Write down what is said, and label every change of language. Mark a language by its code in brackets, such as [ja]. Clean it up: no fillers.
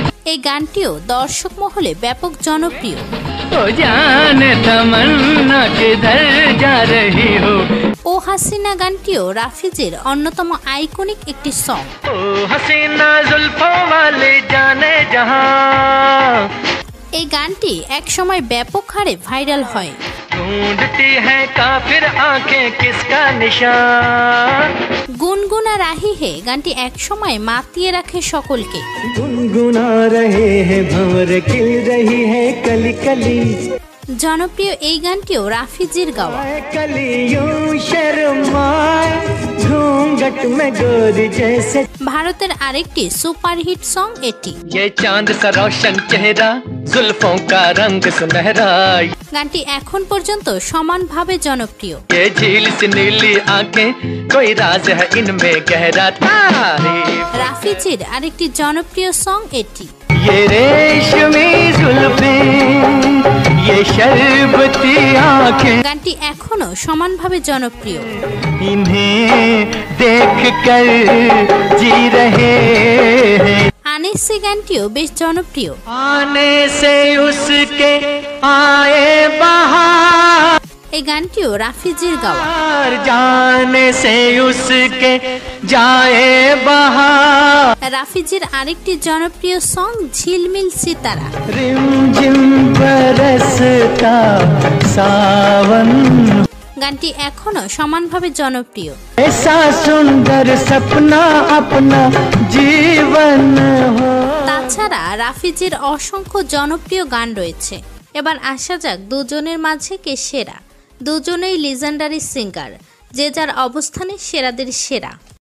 [bn] এই গানটিও দর্শক মহলে ব্যাপক জনপ্রিয়। [hi] ओ जाने तमन्ना किधर जा रही हो [bn] ও হাসিনা গানটিও রাফিজির অন্যতম আইকনিক একটি সং। [hi] ओ हसीना जुल्फों वाले जाने जहां [bn] এই গানটি একসময় ব্যাপক হারে ভাইরাল হয়। [hi] ढूंढती है काफिर आंखें किसका निशान [bn] গুনগুনা রাহি হে গানটি একসময় মাতিয়ে রাখে সকলকে। [hi] गुनगुना रहे हैं भंवर खिल रही है कली कली [bn] জনপ্রিয় এই গানটিও রাফিজির গাওয়া। [hi] कलियों शर्माए घूंघट में गोरी जैसे [bn] ভারতের আরেকটি সুপারহিট সং এটি। [hi] ये चांद सा रोशन चेहरा जुल्फों का रंग सुनहरा [bn] গানটি এখন পর্যন্ত সমানভাবে জনপ্রিয়। [hi] ये झील सी नीली आंखें कोई राज है इनमें गहरा तारीफ [bn] রাফিজির আরেকটি জনপ্রিয় সং এটি। [hi] ये रेशमी जुल्फें ये शरबती आंखें [bn] গানটি एखोनो সমানভাবে জনপ্রিয়। [hi] इन्हें देख कर जी रहे हैं [bn] আনিসি গানটিও বেশ জনপ্রিয়। [hi] आने से उसके आए बहार [bn] এই গানটিও রাফিজির গাওয়া। [hi] जाने से उसके जाए बहार [bn] রাফিজির আরেকটি জনপ্রিয় সং ঝিলমিল সিতারা। [hi] रिमझिम बरसता सावन [bn] গানটি এখনো সমানভাবে জনপ্রিয়। [hi] ऐसा सुंदर सपना अपना जीवन हो [bn] তাছাড়া রাফিজির অসংখ্য জনপ্রিয় গান রয়েছে। এবার আসা যাক দুজনের মাঝে কে সেরা। দুজনেই লিজেন্ডারি সিঙ্গার, যে যার অবস্থানে সেরাদের সেরা।